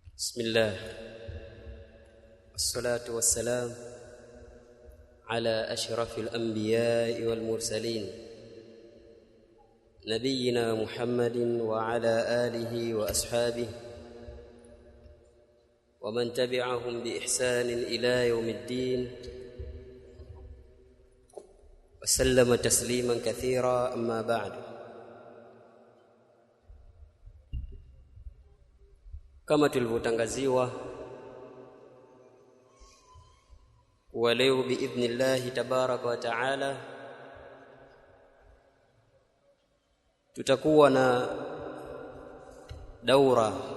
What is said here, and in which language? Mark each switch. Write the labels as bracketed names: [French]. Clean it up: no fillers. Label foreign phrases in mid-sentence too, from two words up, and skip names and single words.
[Arabic] بسم الله والصلاة والسلام على أشرف الأنبياء والمرسلين نبينا محمد وعلى آله وأصحابه ومن تبعهم بإحسان إلى يوم الدين وسلم تسليما كثيرا. أما بعد، [Swahili] kama tulivyotangaziwa wa leo biidhnillah [Arabic] تبارك وتعالى [Swahili] tutakuwa na daura